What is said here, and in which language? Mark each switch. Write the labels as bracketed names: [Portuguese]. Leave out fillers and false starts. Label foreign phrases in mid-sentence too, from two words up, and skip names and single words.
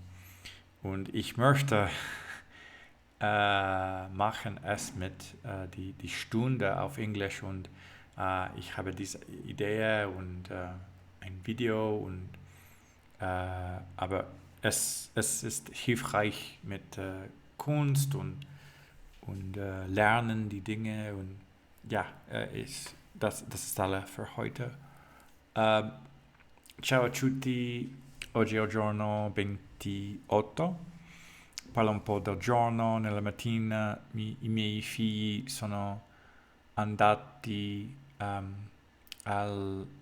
[German] Und ich möchte machen es mit die Stunde auf Englisch und ich habe diese Idee und ein Video und aber es ist hilfreich mit Kunst und lernen die Dinge und ja, das ist alles für heute. [Italian] Ciao a tutti, oggi è il giorno 28, parlo un po' del giorno, nella mattina i miei figli sono andati al